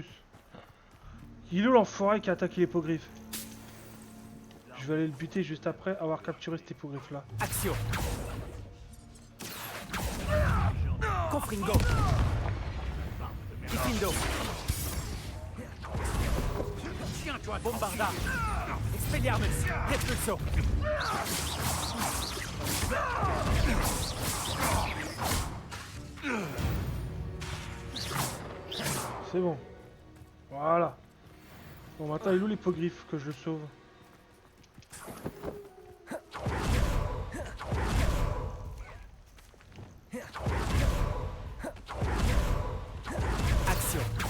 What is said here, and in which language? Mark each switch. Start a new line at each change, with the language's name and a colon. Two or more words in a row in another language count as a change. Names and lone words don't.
French: Il est où l'enfoiré qui a attaqué l'hippogriffe? Je vais aller le buter juste après avoir capturé cet hippogriffe là. Action. Confringo. Diffindo. Tiens-toi, Bombarda. Expelliarmus. Repulso. C'est bon. Voilà. Bon maintenant il est où l'hippogriffe que je le sauve? Action.